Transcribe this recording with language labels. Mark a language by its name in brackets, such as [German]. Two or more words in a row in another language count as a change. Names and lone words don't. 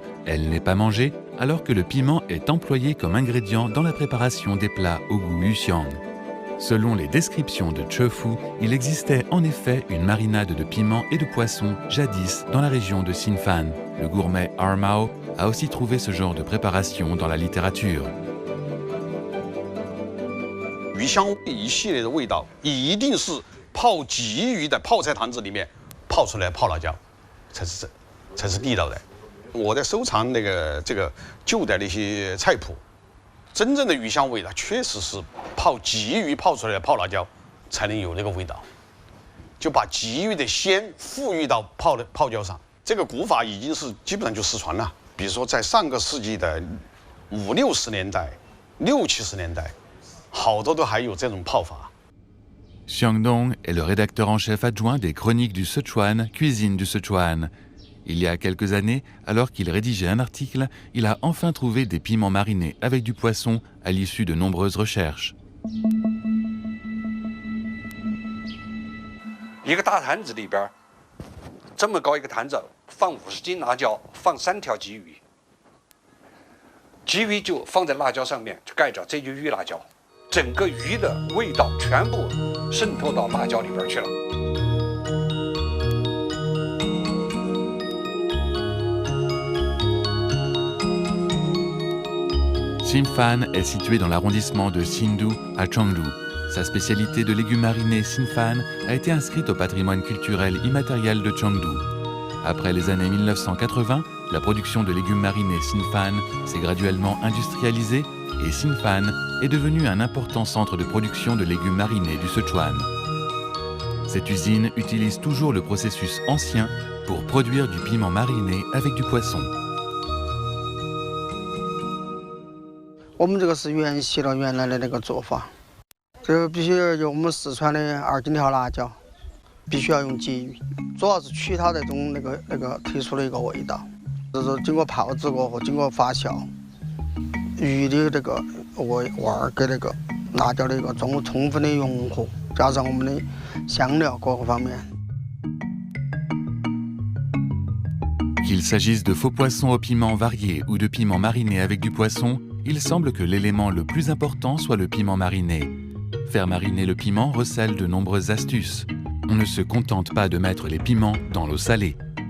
[French] Elle n'est pas mangée, alors que le piment est employé comme ingrédient dans la préparation des plats au goût Yuxiang. Selon les descriptions de Chuafu, il existait en effet une marinade de piment et de poisson jadis dans la région de Xinfan. Le gourmet Armao a aussi trouvé ce genre de préparation dans la littérature. [Chinese] 鱼香一系列的味道，一定是泡鲫鱼的泡菜坛子里面泡出来泡辣椒，才是地道的。我在收藏这个旧的那些菜谱，真正的鱼香味它确实是泡鲫鱼泡出来的泡辣椒才能有那个味道，就把鲫鱼的鲜赋予到泡椒上。这个古法已经是基本上就失传了。比如说在上个世纪的50、60年代， 60、70年代，好多都还有这种泡法。 [French] Xiang Dong est le rédacteur en chef adjoint des Chroniques du Sichuan, Cuisine du Sichuan. Il y a quelques années, alors qu'il rédigeait un article, il a enfin trouvé des piments marinés avec du poisson à l'issue de nombreuses recherches. [Chinese] 一个大坛子里边，这么高一个坛子，放50斤辣椒，放3条鲫鱼，鲫鱼就放在辣椒上面，就盖着，这就鱼辣椒，整个鱼的味道全部渗透到辣椒里边去了。 [French] Xinfan est situé dans l'arrondissement de Xindu à Chengdu. Sa spécialité de légumes marinés Xinfan a été inscrite au patrimoine culturel immatériel de Chengdu. Après les années 1980, la production de légumes marinés Xinfan s'est graduellement industrialisée et Xinfan est devenu un important centre de production de légumes marinés du Sichuan. Cette usine utilise toujours le processus ancien pour produire du piment mariné avec du poisson. [Chinese] 我们这个是沿袭了原来的那个做法，这个必须要用我们四川的2荆条辣椒，必须要用鲫鱼，主要是取它那种那个特殊的一个味道，就是经过泡制过后，经过发酵，鱼的这个味儿跟那个辣椒的一个充分的融合，加上我们的香料各个方面。 [French] Qu'il s'agisse de faux poissons au piment varié ou de piment mariné avec du poisson, il semble que l'élément le plus important soit le piment mariné. Faire mariner le piment recèle de nombreuses astuces. On ne se contente pas de mettre les piments dans l'eau salée.